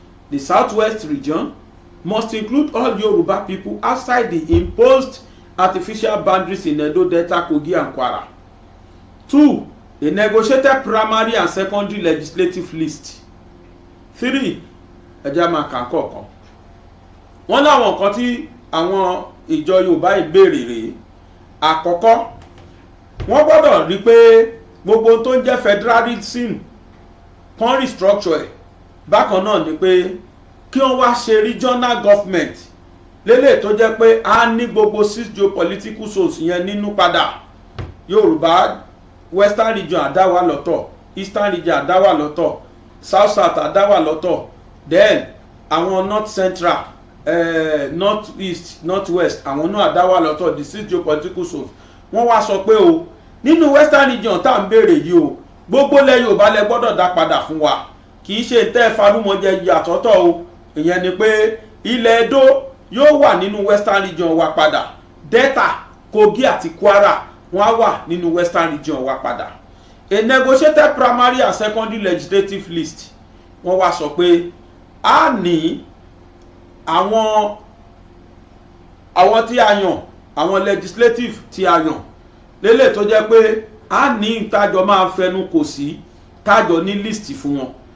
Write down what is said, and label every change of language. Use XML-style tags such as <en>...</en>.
<en>The southwest region must include all Yoruba people outside the imposed artificial boundaries in Edo, Delta, Kogi and Kwara. 2. A negotiated primary and secondary legislative list.</en> <yo>3. Ẹja máa kà kọ̀ọ̀kan. Wọ́n láwọn nǹkan tí àwọn ìjọ Yorùbá ìbéèrè rèé. Àkọ́kọ́, wọ́n gbọ́dọ̀ rí pé gbogbo tó ń jẹ́ federalism kan restructure ẹ̀. Bákan náà ni pé kí wọ́n wá ṣe regional government lélẹ̀ tó jẹ́ pé a ní gbogbo 6 geopolitical zones yẹn nínú padà. Yorùbá western region àdáwà lọ́tọ̀, eastern region àdáwà lọ́tọ̀, south àdáwà lọ́tọ̀, then àwọn north central north east north west àwọn náà àdáwà lọ́tọ̀,</yo> <en>the 6 geopolitical zones.</en> <yo>Wọ́n wá sọ pé o nínú western region tá à ń béèrè yìí o gbogbo ilẹ̀ Yorùbá lẹ gbọ́dọ̀ dá padà fún wa, kì í ṣe tẹ́ farúmọjẹ yàtọ̀tọ̀ o. Ìyẹn ni pé ilẹ̀ Edo yóò wà nínú western region wa padà, Delta, Kogi àti Kwara wọ́n á wà nínú western region wa padà.</yo> <en>A negotiated primary and secondary legislative list.</en> <yo>Wọ́n wá sọ pé a ní àwọn tí a yàn, àwọn legislative tí a yàn lélẹ̀ tó jẹ́ pé a ní ìtajọ máa fẹnu kò sí tájọ ní list fún wọn.</yo>